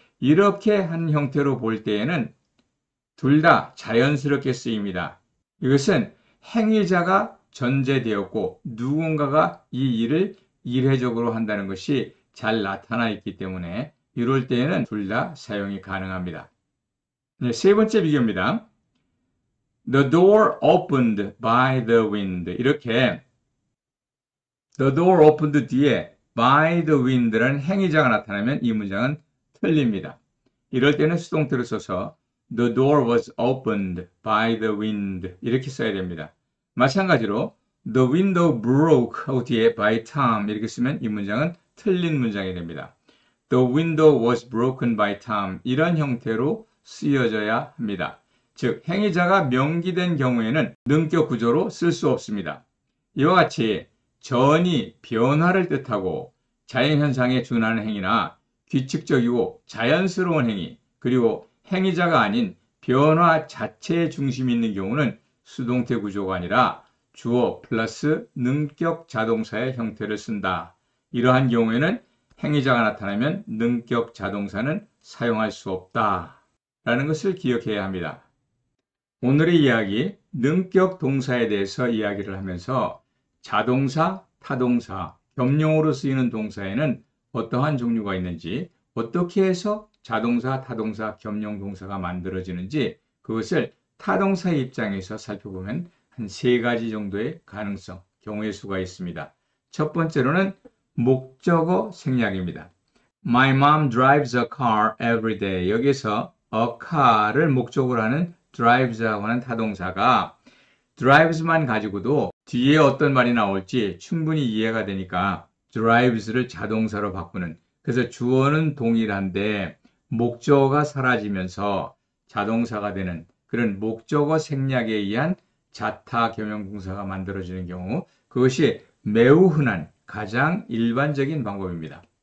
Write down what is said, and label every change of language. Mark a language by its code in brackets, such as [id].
[ko] 이렇게 한 형태로 볼 때에는 둘 다 자연스럽게 쓰입니다. 이것은 행위자가 전제되었고 누군가가 이 일을 일회적으로 한다는 것이 잘 나타나 있기 때문에 이럴 때에는 둘 다 사용이 가능합니다. 네, 세 번째 비교입니다. [en] The door opened by the wind. [ko] 이렇게 [en] The door opened [ko] 뒤에 [en] by the wind [ko] 라는 행위자가 나타나면 이 문장은 틀립니다. 이럴 때는 수동태로 써서 [en] The door was opened by the wind [ko] 이렇게 써야 됩니다. 마찬가지로 [en] The window broke [ko] 하고 뒤에 [en] by Tom [ko] 이렇게 쓰면 이 문장은 틀린 문장이 됩니다. [en] The window was broken by Tom [ko] 이런 형태로 쓰여져야 합니다. 즉 행위자가 명기된 경우에는 능격 구조로 쓸 수 없습니다. 이와 같이 전이 변화를 뜻하고 자연현상에 준하는 행위나 규칙적이고 자연스러운 행위 그리고 행위자가 아닌 변화 자체에 중심이 있는 경우는 수동태 구조가 아니라 주어 플러스 능격 자동사의 형태를 쓴다. 이러한 경우에는 행위자가 나타나면 능격 자동사는 사용할 수 없다. 라는 것을 기억해야 합니다. 오늘의 이야기, 능격 동사에 대해서 이야기를 하면서 자동사, 타동사, 겸용으로 쓰이는 동사에는 어떠한 종류가 있는지, 어떻게 해서 자동사, 타동사, 겸용 동사가 만들어지는지 그것을 타동사의 입장에서 살펴보면 한 3가지 정도의 가능성, 경우의 수가 있습니다. 첫 번째로는 목적어 생략입니다. [en] My mom drives a car every day. [ko] 여기서 [en] a car [ko] 를 목적으로 하는 drives하고 하는 타동사가 drives만 가지고도 뒤에 어떤 말이 나올지 충분히 이해가 되니까 drives를 자동사로 바꾸는 그래서 주어는 동일한데 목적어가 사라지면서 자동사가 되는 그런 목적어 생략에 의한 자타 겸용동사가 만들어지는 경우 그것이 매우 흔한 가장 일반적인 방법입니다.